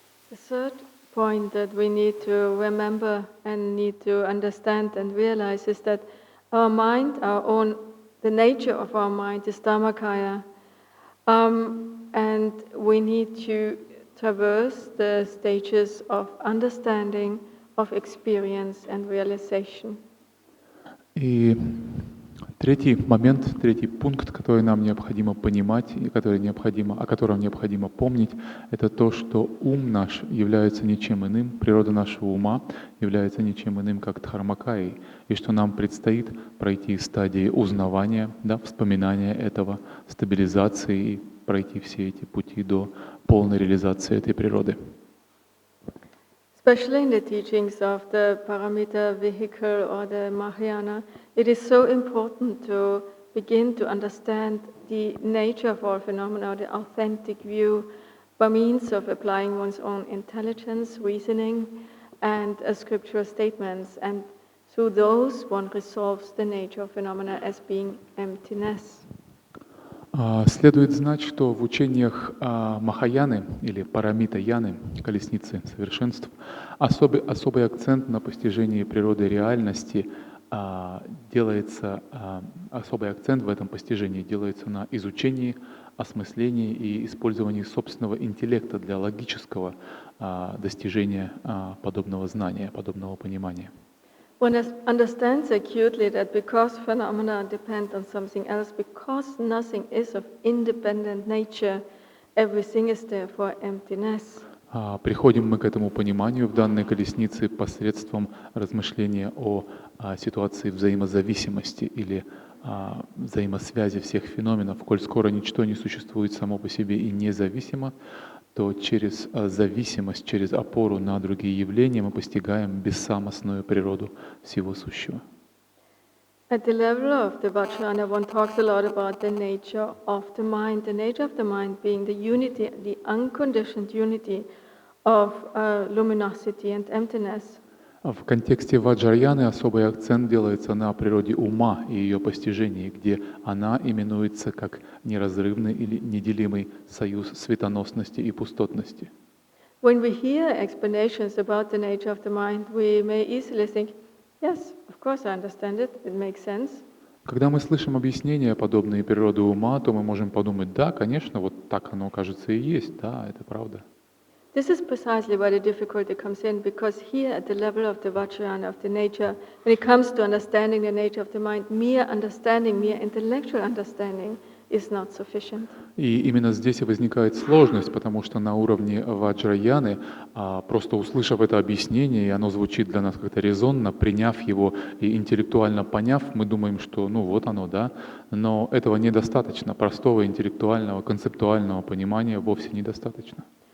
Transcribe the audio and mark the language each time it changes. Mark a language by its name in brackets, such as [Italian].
[English] The third point that we need to remember and need to understand and realize is that our mind, the nature of our mind is Dharmakaya, and we need to traverse the stages of understanding, of experience and realization. [Russian] И третий момент, третий пункт, который нам необходимо понимать и о котором необходимо помнить, это то, что ум наш является ничем иным, природа нашего ума является ничем иным, как дхармакаей, и что нам предстоит пройти стадии узнавания, вспоминания этого, стабилизации и пройти все эти пути до полной реализации этой природы. [English] Especially in the teachings of the Paramita vehicle or the Mahayana, it is so important to begin to understand the nature of all phenomena, the authentic view, by means of applying one's own intelligence, reasoning, and scriptural statements. And through those, one resolves the nature of phenomena as being emptiness. [Russian] Следует знать, что в учениях Махаяны или Парамита-яны, колесницы совершенств, особый акцент на постижении природы реальности делается, особый акцент в этом постижении делается на изучении, осмыслении и использовании собственного интеллекта для логического достижения подобного знания, подобного понимания. [English] One understands acutely that because phenomena depend on something else, because nothing is of independent nature, everything is therefore emptiness. [Russian] Приходим мы к этому пониманию в данной колеснице посредством размышления о ситуации взаимозависимости или взаимосвязи всех феноменов. Коль скоро ничто не существует само по себе и независимо, то через зависимость, через опору на другие явления мы постигаем бессамостную природу всего сущего. [English] At the level of the Vajrayana, one talks a lot about the nature of the mind being the unity, the unconditioned unity of luminosity and emptiness. [Russian] В контексте Ваджраяны особый акцент делается на природе ума и ее постижении, где она именуется как неразрывный или неделимый союз светоносности и пустотности. [English] When we hear explanations about the nature of the mind, we may easily think, yes, of course I understand it, it makes sense. [Russian] Когда мы слышим объяснения, подобные природы ума, то мы можем подумать, да, конечно, вот так оно, кажется, и есть, да, это правда. [English] This is precisely where the difficulty comes in, because here at the level of the Vajrayana, of the nature, when it comes to understanding the nature of the mind, mere understanding, mere intellectual understanding is not sufficient. [Russian] И именно здесь и возникает сложность, потому что на уровне ваджраяны, просто услышав это объяснение, и оно звучит для нас как-то резонно, приняв его и интеллектуально поняв, мы думаем, что ну вот оно, да, но этого недостаточно, простого интеллектуального, концептуального понимания вовсе недостаточно.